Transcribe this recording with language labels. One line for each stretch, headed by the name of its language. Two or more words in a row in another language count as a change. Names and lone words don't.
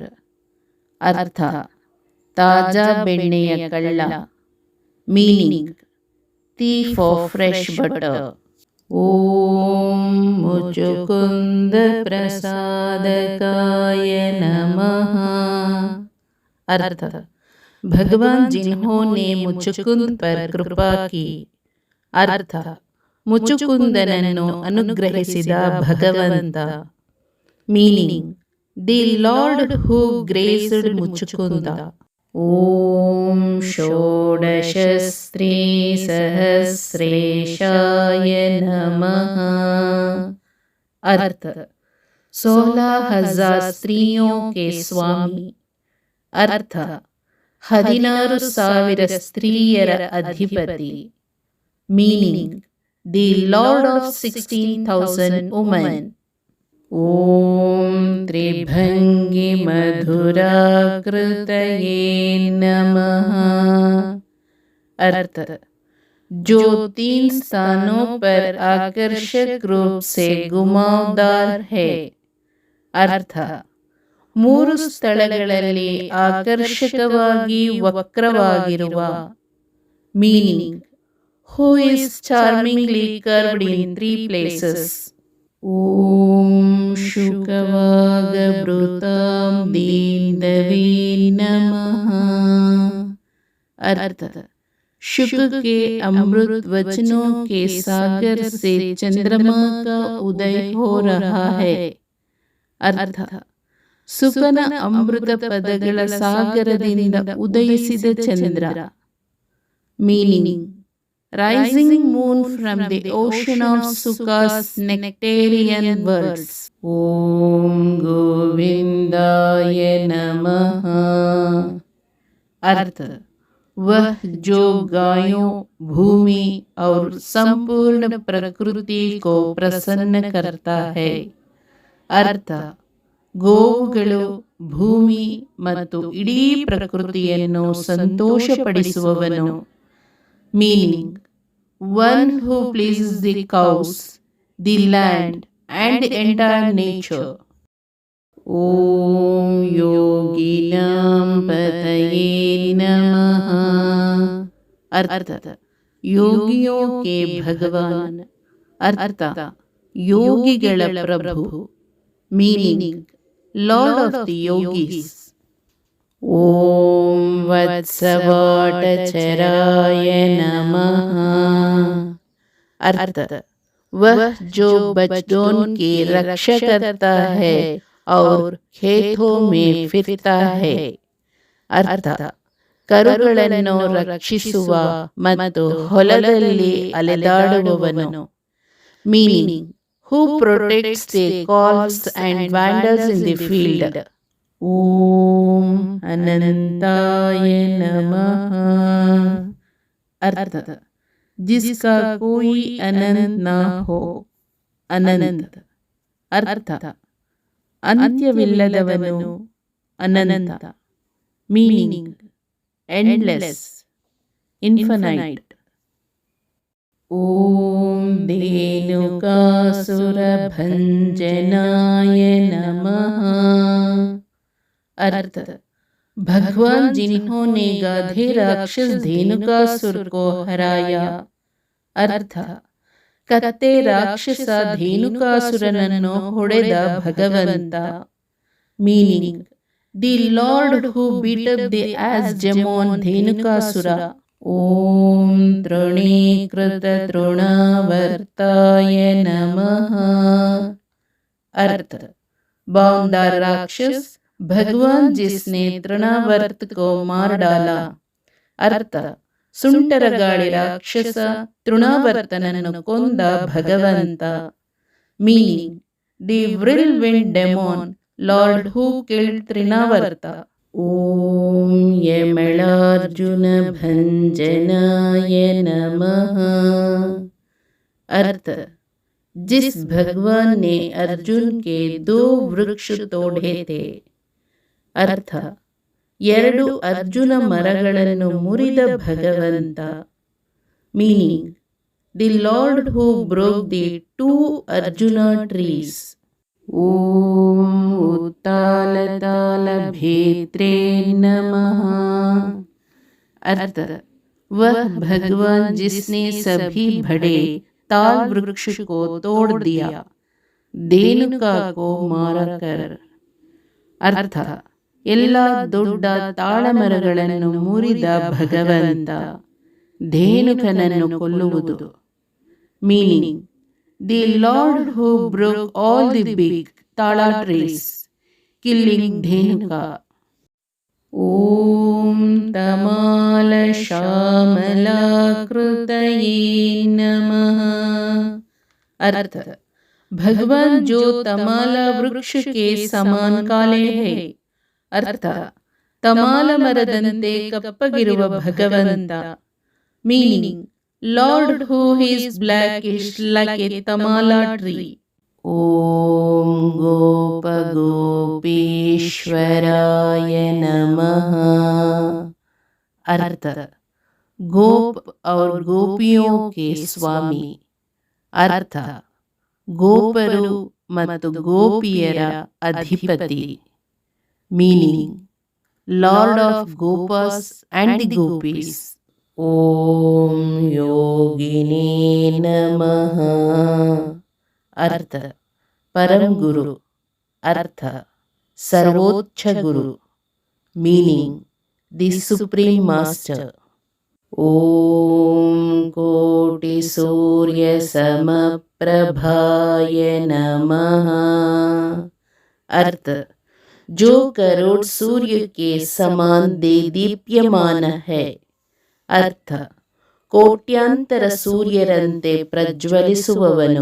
Kannada: अर्थ ತಾಜಾ ಬೆಣ್ಣೆಯ ಕಳ್ಳ.
English: Meaning thief of fresh butter.
Sanskrit: ಓಂ ಮುಚುಕುಂದ ಪ್ರಸಾದಕಾಯ ನಮಃ.
Hindi: अर्थ भगवान जिन्होंने मुचुकुंद पर कृपा की.
Kannada: अर्थ ಮುಚುಕುಂದನನ್ನು ಅನುಗ್ರಹಿಸಿದ ಭಗವಂತ.
English: Meaning the Lord who graced Muchukunda.
Sanskrit: ಓಂ ಷೋಡಶ ಸ್ತ್ರೀ ಸಹಸ್ರೇಶಾಯ ನಮಃ.
Hindi: अर्थ 16,000 स्त्रियों के स्वामी.
Kannada: अर्थ 16,000 ಸ್ತ್ರೀಯರ ಅಧಿಪತಿ.
English: Meaning the Lord of 16,000 women.
Sanskrit: ಓಂ ತ್ರಿಭಂಗಿ ಮಧುರಾಕೃತಯೇ ನಮಃ.
Hindi: अर्थ जो 3 स्थानों पर आकर्षक रूप से घुमावदार है.
Kannada: अर्थ 3 ಸ್ಥಳಗಳಲ್ಲಿ ಆಕರ್ಷಕವಾಗಿ ವಕ್ರವಾಗಿರುವ.
English: Meaning who is charmingly curved in 3 places.
Sanskrit: ಓಂ ಶುಕವಾಗಭೃತಾಂ ದೀನವೇ ನಮಃ.
Hindi: अर्थ शुक के अमृत वचनों के सागर से चंद्रमा का उदय हो रहा है.
Kannada: अर्थ ಸುಕನ ಅಮೃತ ಪದಗಳ ಸಾಗರದಿಂದ ಉದಯಿಸಿದ ಚಂದ್ರ.
English: Meaning rising moon from the ocean of Suka's nectarean words.
Sanskrit: ಓಂ ಗೋವಿಂದಾಯ ನಮಃ.
Hindi: अर्थ वह जो गायों, भूमि और संपूर्ण प्रकृति को प्रसन्न करता है.
Kannada: अर्थ ಗೋವುಗಳು, ಭೂಮಿ ಮತ್ತು ಇಡೀ ಪ್ರಕೃತಿಯನ್ನು ಸಂತೋಷಪಡಿಸುವವನು.
English: Meaning one who pleases the cows, the land and the entire nature.
Sanskrit: ಓಂ ಯೋಗಿನಾಂ ಪತಯೇ ನಮಃ.
Hindi: अर्थ योगियों के भगवान.
Kannada: अर्थ ಯೋಗಿಗಳ ಪ್ರಭು.
English: Meaning Lord of the yogis.
Sanskrit: ಓಂ ವತ್ಸವಾಟಚರಾಯ ನಮಃ.
Hindi: अर्थ वह जो बच्चों की रक्षा करता है और खेतों में फिरता है.
Kannada: अर्थ ಕರುಗಳನ್ನು ರಕ್ಷಿಸುವ ಮತ್ತು ಹೊಲದಲ್ಲಿ ಅಲೆದಾಡುವವನು.
English: Meaning who protects the calves and wanders in the field.
Sanskrit: ಓಂ ಅನಂತಾಯ ನಮಃ.
Hindi: अर्थ जिसका कोई अनंत ना हो.
Kannada: अनंत अर्थ ಅಂತ್ಯವಿಲ್ಲದವನು, ಅನಂತ.
English: Meaning endless, infinite.
Sanskrit: ಓಂ ಧೇನುಕಾಸುರಭಂಜನಾಯ ನಮಃ.
Hindi: अर्थ भगवान जिन्होंने गाधे राक्षस धेनुकासुर को हराया.
Kannada: अर्थ ಕತ್ತೆ ರಾಕ್ಷಸ ಧೇನುಕಾಸುರನನ್ನು ಹೊಡೆದ ಭಗವಂತ.
English: Meaning the Lord who beat up the ass demon Dhenukasura.
Sanskrit: ಓಂ ತೃಣೀಕೃತ ತೃಣಾವರ್ತಾಯ ನಮಃ.
Hindi: अर्थ बाउंडर राक्षस भगवान जिसने तृणावर्त को मार डाला.
Kannada: अर्थ ಸುಂಟರಗಾಳಿ ರಾಕ್ಷಸ ತೃಣಾವರ್ತನನ್ನು ಕೊಂದ ಭಗವಂತ.
English: Meaning the whirl wind demon Lord who killed Trinavarta.
Sanskrit: ಓಂ ಯಮಳಾರ್ಜುನ ಭಂಜನಾಯ ನಮಃ.
Hindi: अर्थ जिस भगवान ने अर्जुन के 2 वृक्ष तोड़े थे.
Kannada: अर्थ 2 ಅರ್ಜುನ ಮರಗಳನ್ನು ಮುರಿದ ಭಗವಂತ.
English: Meaning the Lord who broke the 2 Arjuna trees.
Sanskrit: ಓಂ ಉತ್ತಾಲತಾಲ ಭೇತ್ರೇ ನಮಃ.
Hindi: अर्थ वह भगवान जिसने सभी बड़े ताल वृक्ष को तोड़ दिया, धेनुका को मारकर.
Kannada: अर्थ ಎಲ್ಲ ದೊಡ್ಡ ತಾಳಮರಗಳನ್ನು ಮುರಿದ ಭಗವಂತ, ಧೇನುಕನನ್ನು ಕೊಲ್ಲುವುದು.
English: Meaning the Lord who broke all the big tala trees, killing Dhenuka.
Sanskrit: ಓಂ ತಮಾಲ ಶ್ಯಾಮಲಾಕೃತಯೇ ನಮಃ.
Hindi: अर्थ भगवान जो तमाला वृक्ष के समान काले है.
Kannada: अर्थ ತಮಾಲ ಮರದಂತೆ ಕಪ್ಪಗಿರುವ ಭಗವಂತ.
English: Meaning, Lord who is blackish like a tamala tree.
Sanskrit: ಓಂ ಗೋಪ ಗೋಪೀಶ್ವರಾಯ नमः।
Hindi: अर्थ, गोप और गोपियों के स्वामी।
Kannada: अर्थ, ಗೋಪರು ಮತ್ತು ಗೋಪಿಯರ ಅಧಿಪತಿ.
English: Meaning, Lord of Gopas and the Gopis.
Sanskrit: ಓಂ ಯೋಗಿನೇ ನಮಃ.
Hindi: अर्थ, परम गुरु. अर्थ, सर्वोच्च गुरु.
English: Meaning, the supreme master.
Sanskrit: ओम कोटि सूर्य समप्रभाय नमः।
Hindi: अर्थ, जो करोड़ सूर्य के समान दीप्यमान है.
Kannada: अर्थ, ಕೋಟ್ಯಾಂತರ ಸೂರ್ಯರಂತೆ ಪ್ರಜ್ವಲಿಸುವವನು.